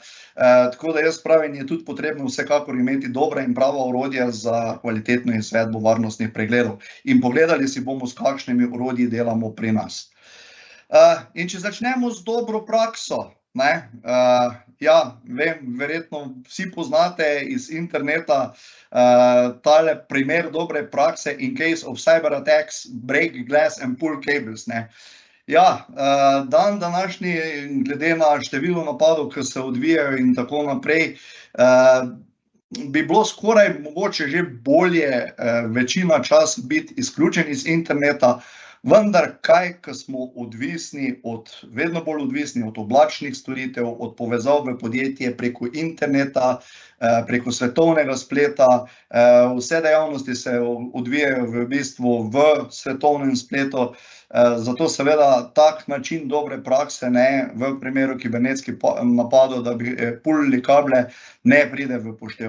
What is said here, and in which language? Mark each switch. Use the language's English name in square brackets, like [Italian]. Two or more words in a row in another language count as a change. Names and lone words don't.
[Slovenian] Tako da jaz pravim, je tudi potrebno vsekakor imeti dobra in prava orodja za kvalitetno izvedbo varnostnih pregledov. In pogledali si bomo, s kakšnimi orodji delamo pri nas. In če začnemo z dobro prakso, ja, vem, verjetno vsi poznate iz interneta tale primer dobre prakse: [English] in case of cyber attacks, break glass and pull cables. [Slovenian] Ja, dan današnji, glede na število napadov, ki se odvijajo in tako naprej, bi bilo skoraj mogoče že bolje večina časa biti izključen iz interneta, vendar kaj, ko smo vedno bolj odvisni od oblačnih storitev, od povezav v podjetje preko interneta, preko svetovnega spleta, vse dejavnosti se odvijajo v bistvu v svetovnem spletu, zato seveda tak način dobre prakse v primeru kibernetskih napadov, da bi pulili kable, ne pride v poštev.